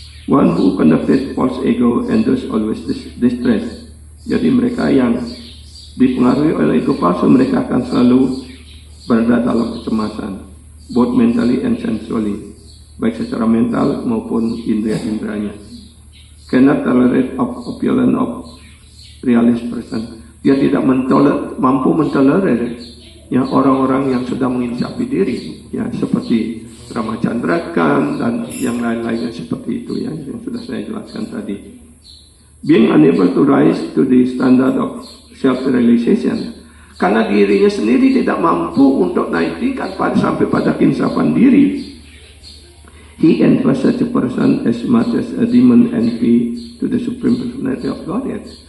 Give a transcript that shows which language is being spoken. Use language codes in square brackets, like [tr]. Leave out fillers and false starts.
[en] One who conducted false ego and thus always distressed. [id] Jadi mereka yang dipengaruhi oleh ego palsu, mereka akan selalu berada dalam kecemasan, [en] both mentally and sensually. [id] baik secara mental maupun indera-inderanya. [en] Cannot tolerate opulence of realist person. [id] Dia tidak mampu mentolerir ya orang-orang yang sudah menginsafi diri, ya seperti Ramachandra Khan dan yang lain-lainnya seperti itu ya, yang sudah saya jelaskan tadi. [en] Being unable to rise to the standard of self-realization, [id] karena dirinya sendiri tidak mampu untuk naik tingkat sampai pada keinsafan diri. [en] He envies such a person as much as a demon envy to the supreme personality of Godhead.